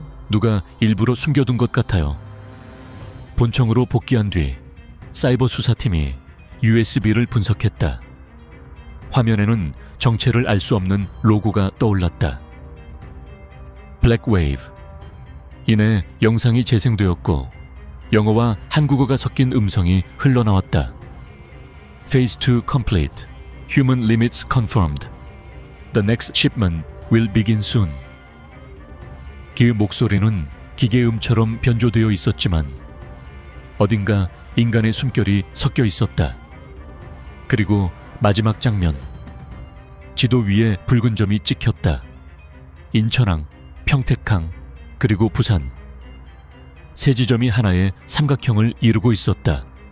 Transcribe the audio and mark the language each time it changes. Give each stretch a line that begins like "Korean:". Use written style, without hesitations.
Korean: 누가 일부러 숨겨둔 것 같아요. 본청으로 복귀한 뒤 사이버 수사팀이 USB를 분석했다. 화면에는 정체를 알 수 없는 로고가 떠올랐다. 블랙웨이브. 이내 영상이 재생되었고 영어와 한국어가 섞인 음성이 흘러나왔다.
English: Phase 2 complete. Human limits confirmed. The next shipment will begin soon.
Korean: 그 목소리는 기계음처럼 변조되어 있었지만 어딘가 인간의 숨결이 섞여 있었다. 그리고 마지막 장면. 지도 위에 붉은 점이 찍혔다. 인천항, 평택항, 그리고 부산. 세 지점이 하나의 삼각형을 이루고 있었다.